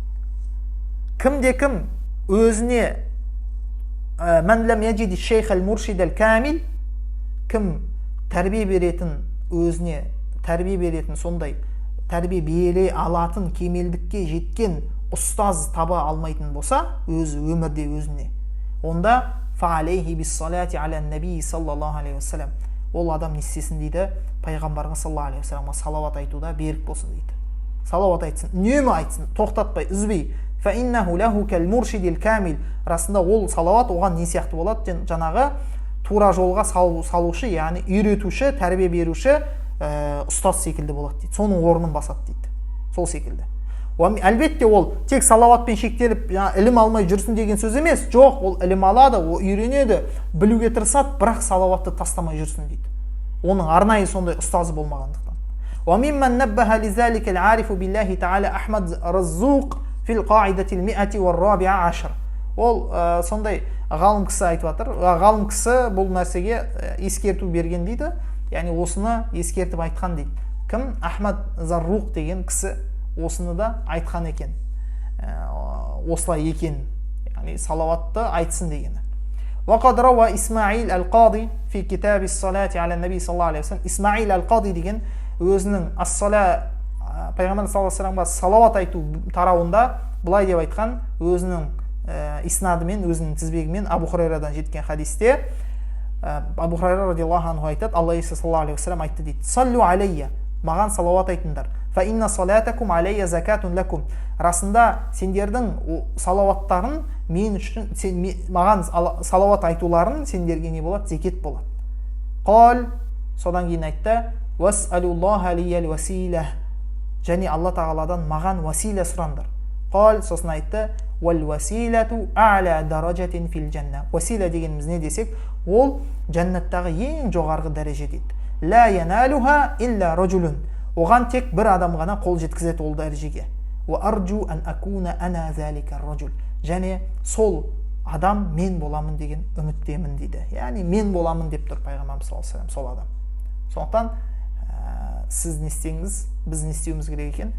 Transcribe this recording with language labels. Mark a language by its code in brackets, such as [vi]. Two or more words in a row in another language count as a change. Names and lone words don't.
[kk] Кім өзіне [ar] من لم يجد الشيخ المرشد الكامل, [kk] кім тәрбие беретін, өзіне тәрбие беретін, сондай тәрбие бере алатын, кемелдікке жеткен ұстаз таба алмайтын болса, өзі өмірде өзіне, онда [ar] فعليه بالصلاة على النبي صلى الله عليه وسلم. [kk] Ол адам не істесін дейді? Пайғамбарға [ar] صلى الله عليه وسلم [kk] салауат айтуда берік болсын дейді. салауат айтсын, үнемі айтсын, тоқтатпай, үзбей. [ar] فإنه له كالمرشد الكامل. [kk] Расында ол салауат оған не сияқты болады? Жаңағы тура жолға салушы, яғни үйретуші, тәрбие беруші ұстаз секілді болады дейді. Соның орнын басады дейді. Сол секілді. Әлбетте ол тек салауатпен шектеліп, ілім алмай жүрсін деген сөз емес. Жоқ, ол ілім алады, ол үйренеді, білуге тырысады, бірақ салауатты тастамай жүрсін дейді. Оның арнайы сондай ұстазы болмағандықтан. [ar] وممن نبه لذلك العارف بالله تعالى أحمد رزوق في القاعدة 114. [kk] Ол сондай ғалым кісі айтып жатыр. Ғалым кісі бұл нәрсеге ескерту берген дейді. Яғни осыны ескертіп айтқан дейді. Кім? Ахмад Зарруқ деген кісі осыны да айтқан екен. Осылай екен. Яғни салауатты айтсын дегені. [ar] وقد روى إسماعيل القاضي في كتاب الصلاة على النبي صلى الله عليه وسلم. [kk] إسماعيل القاضي деген өзінің ас-сала пайғамбар [ar] صلى الله عليه وسلم [kk] салауат айту тарауында былай деп айтқан, өзінің иснадымен, өзінің тізбегімен Абу Хурайрадан жеткен хадисте Абу Хурайра [ar] رضي الله عنه [kk] айтады, Алла Иса [ar] صلى الله عليه وسلم [kk] айтты дейді: [ar] "صلوا علي", [kk] маған салауат айтыңдар. [ar] "فإن صلاتكم علي زكاة لكم", [kk] расында сендердің салауаттарың мен үшін, маған салауат айтуларың сендерге не болады? Зекет болады. Қал, содан кейін айтты: [ar] "واسألوا الله لي الوسيلة", [kk] және Алла тағаладан маған васила сұраңдар. [ar] Қал, [kk] сосын айтты: [ar] "والوسيلة أعلى درجة في الجنة". [kk] Васила дегеніміз не десек, ол жәннаттағы ең жоғарғы дәреже дейді. [ar] "لا ينالها إلا رجل", [kk] оған тек бір адам ғана қол жеткізеді ол дәрежеге. [ar] "وأرجو أن أكون أنا ذلك الرجل", [kk] және сол адам мен боламын деген үміттемін дейді. Яғни мен боламын деп тұр пайғамбарымыз [ar] صلى الله عليه وسلم, [kk] сол адам. Сондықтан сіз не істеңіз, біз не істеуіміз керек екен?